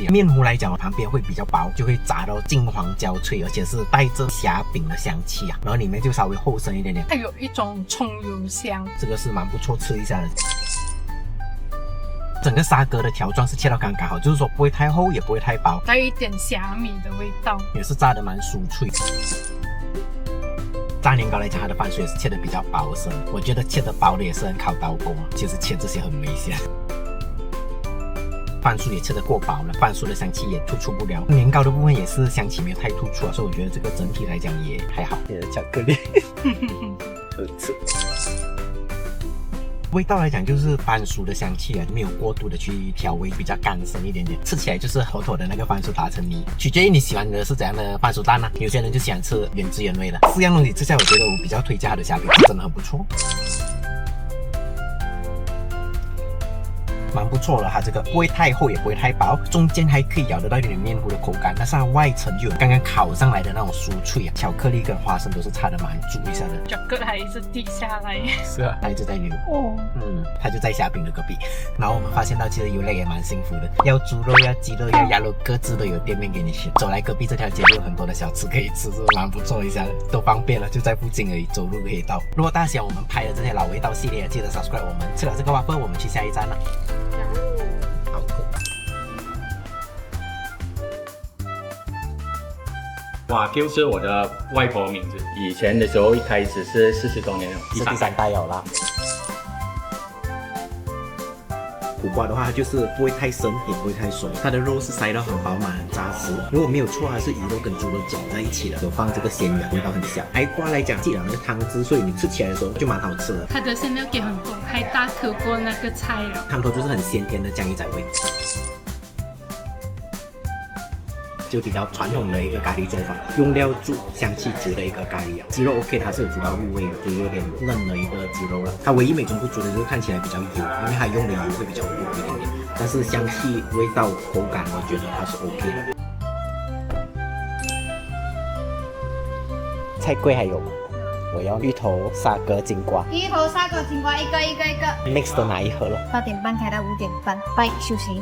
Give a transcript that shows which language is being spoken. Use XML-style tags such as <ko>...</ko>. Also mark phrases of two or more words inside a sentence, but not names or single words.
<zh>麵糊來講，旁邊會比較薄，就會炸到金黃焦脆，而且是帶着蝦餅的香氣啊，然後裡面就稍微厚身一點點。它有一種蔥油香，這個是蠻不錯，吃一下的。整個沙葛的條狀是切到剛剛好，就是說不會太厚，也不會太薄，帶一點蝦米的味道，也是炸得蠻酥脆。炸年糕來講，它的飯水也是切得比較薄身，我覺得切得薄的也是很考刀工啊。其實切這些很危險。飯酥也切得過薄了，飯酥的香氣也突出不了。年糕的部分也是香氣沒有太突出啊，所以我覺得這個整體來講也還好。巧克力，吃。味道來講就是番薯的香氣啊，沒有過度的去調味，比較乾身一點點，吃起來就是妥妥的那個番薯打成泥。取決於你喜歡的是怎樣的番薯蛋啊，有些人就喜歡吃原汁原味的。4樣東西之下，我覺得我比較推薦它的蝦餅，真的很不錯。蠻不錯的，它這個不會太厚，也不會太薄，中間還可以咬得到一點點麵糊的口感，但是它外層就有剛剛烤上來的那種酥脆啊。巧克力跟花生都是插得蠻足一下的。巧克力還一直滴下來。是啊，它一直在流。哦。它就在蝦餅的隔壁。然後我們發現到其實遊樂也蠻幸福的，要豬肉，要雞肉，要鴨肉，各自都有店面給你選。走來隔壁這條街就有很多的小吃可以吃，是蠻不錯一下的，都方便了，就在附近而已，走路可以到。如果大家喜歡我們拍的這些老味道系列，記得 subscribe 我們。吃了這個waffle，我們去下一站了。瓦 Q 是我的外婆名字，以前的时候一开始是40多年了，是第3代有啦。苦瓜的話，它就是不會太生，也不會太鬆，它的肉是塞到很飽滿、很扎實。如果沒有錯，它是魚肉跟豬肉攪在一起的，有放這個鮮魚，味道很香。矮瓜來講，記了那個湯汁，所以你吃起來的時候就蠻好吃的。它的餡料給很多，還大顆過那個菜了。湯頭就是很鮮甜的醬魚仔味。就比較傳統的一個咖喱做法，用料足、香氣足的一個咖喱啊。雞肉 OK，它是有煮到入味的，就是有點嫩的一個雞肉了。它唯一美中不足的就是看起來比較油，因為它用的油會比較多一點點。但是香氣、味道、口感，我覺得它是 OK 的。菜櫃還有嗎？我要芋頭、沙葛、金瓜。芋頭、沙葛、金瓜，一個。 mix 都拿一盒了。 8點半開到5點半，拜休息。</zh>